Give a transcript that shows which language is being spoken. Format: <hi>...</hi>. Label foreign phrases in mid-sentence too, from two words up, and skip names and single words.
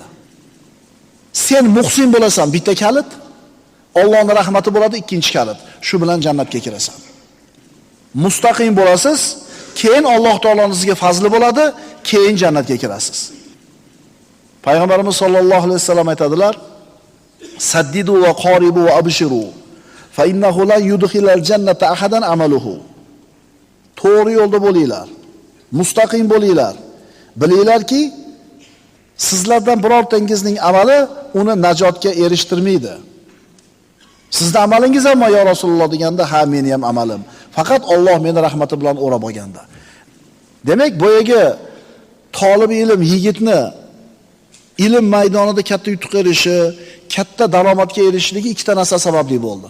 <uz>Sen muhsin bo'lasan, bitta kalit, Allohning rahmati bo'ladi, ikkinchi kalit. Shu bilan jannatga kirasan. Mustaqim bo'lasiz, keyin Alloh taoloning sizga fazli bo'ladi, keyin jannatga kirasiz.</uz> <ar>Payg'ambarimiz صلى الله عليه وسلم aytadilar: "سددوا وقاربوا وأبشروا فإنه لا يدخل الجنة أحدا عمله."</ar> <uz>To'g'ri yo'lda bo'linglar, mustaqim bo'linglar. Bilinglarki, sizlardan birortangizning amali uni najotga erishtirmaydi. Sizning amalingiz ham yo Rasululloh deganda, ha meni ham amalim. Faqat Alloh meni rahmati bilan o'rab olganda. Demak, boyagi talib ilm yigitni ilm maydonida katta yutuq erishi, katta daromadga erishishligi ikkita narsa sababli bo'ldi.</uz>